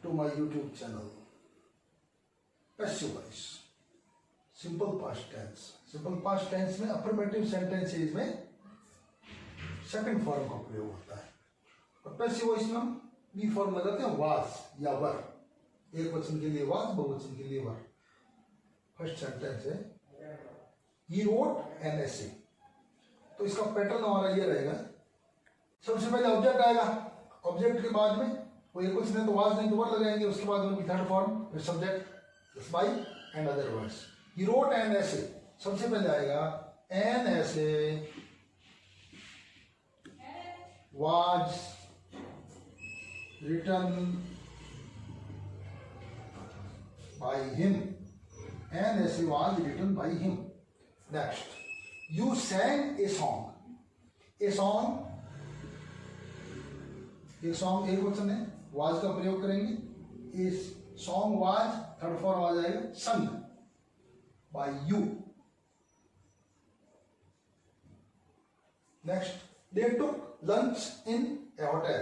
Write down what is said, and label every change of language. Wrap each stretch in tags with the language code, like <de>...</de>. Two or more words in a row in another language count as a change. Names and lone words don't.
<en>YouTube channel. Passive voice, simple past tense. simple past tense</en> <hi>में</hi> <en>affirmative sentences</en> <hi>में</hi> <en>second form</en> <hi>का प्रयोग होता है। और</hi> <en>passive voice</en> <hi>में हम</hi> <en>be form</en> <hi>लगाते हैं, वाज या वर। एक वचन के लिए वाज, बहुवचन के लिए वर।</hi> <en>first sentence</en> <hi>है</hi> <en>he wrote an essay.</en> <hi>तो इसका पैटर्न हमारा ये रहेगा, सबसे पहले ऑब्जेक्ट आएगा, ऑब्जेक्ट के बाद में वो एक वचन है तो वाज नहीं तो वर लगाएंगे, उसके बाद में</hi> <en>third form,</en> <hi>फिर</hi> <en>subject by and other words. he wrote an essay,</en> <hi>सबसे पहले आएगा</hi> <en>an essay was written by him. an essay was written by him. next, you sang a song. a song,</en> <hi>एक सॉन्ग एक वचन है, वाज का प्रयोग करेंगे। इस</hi> <en>song was third form</en> <hi>आ जाएगा</hi> <en>sung by you. next, they took lunch in a hotel.</en>